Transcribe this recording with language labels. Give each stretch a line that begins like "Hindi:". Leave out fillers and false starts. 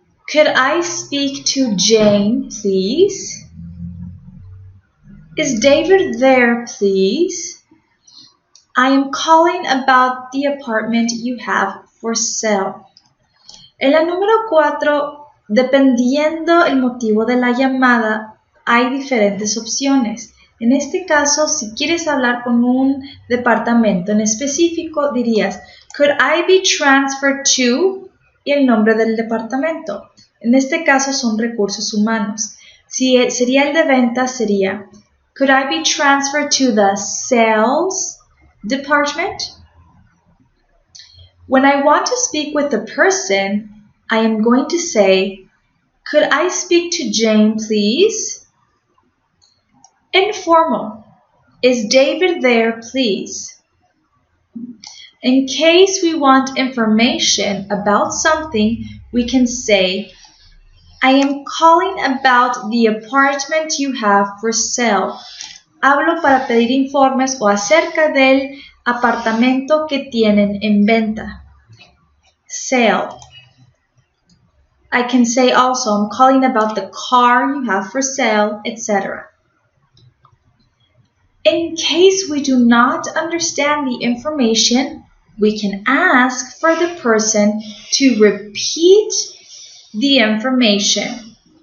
English: Could I speak to Jane, please? Is David there, please? I am calling about the apartment you have for sale.
Spanish: En la número 4, dependiendo el motivo de la llamada, hay diferentes opciones. En este caso, si quieres hablar con un departamento en específico, dirías,
English: could I be transferred to?
Spanish: Y el nombre del departamento. En este caso son recursos humanos. Si sería el de ventas, sería,
English: could I be transferred to the sales department? When I want to speak with a person, I am going to say, could I speak to Jane, please? Informal. Is David there, please? In case we want information about something, we can say, I am calling about the apartment you have for sale.
Spanish: Hablo para pedir informes o acerca del apartamento que tienen en venta.
English: Sale. I can say also, I'm calling about the car you have for sale, etc. In case we do not understand the information, we can ask for the person to repeat the information.